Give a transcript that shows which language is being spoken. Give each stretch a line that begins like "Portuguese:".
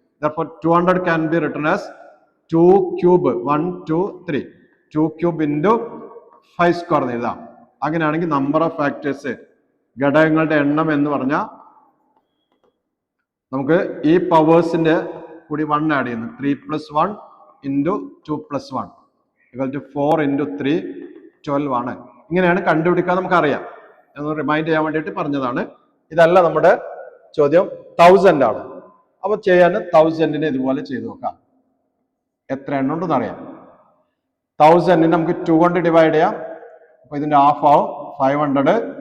English: Therefore 200 can be written as 2 cube 1 2 3 2 cube into 5 square
Malayalam: എന്ന് എഴുതാം. അങ്ങനെയാണെങ്കിൽ നമ്പർ ഓഫ് ഫാക്ടേഴ്സ്, ഘടകങ്ങളുടെ എണ്ണം എന്ന് പറഞ്ഞാൽ നമുക്ക് ഈ പവേഴ്സിന്റെ കൂടി 1 ആഡ് ചെയ്യുന്നു.
English: 3 + 1 into 2 + 1 equal to 4 into 3 12
Malayalam: ആണ്. ഇങ്ങനെയാണ് കണ്ടുപിടിക്കാൻ നമുക്കറിയാം. എന്ന് റിമൈൻഡ് ചെയ്യാൻ വേണ്ടിയിട്ട് പറഞ്ഞതാണ്. ഇതല്ല നമ്മുടെ ചോദ്യം, 1000 ആണ്. അപ്പൊ ചെയ്യാൻ 1000നെ ഇതുപോലെ ചെയ്തു നോക്കാം. എത്ര എണ്ണം ഉണ്ടെന്ന് അറിയാം. 1000നെ നമുക്ക് 2 കൊണ്ട് ഡിവൈഡ് ചെയ്യാം. അപ്പൊ ഇതിന്റെ ഹാഫ് ആവും 500.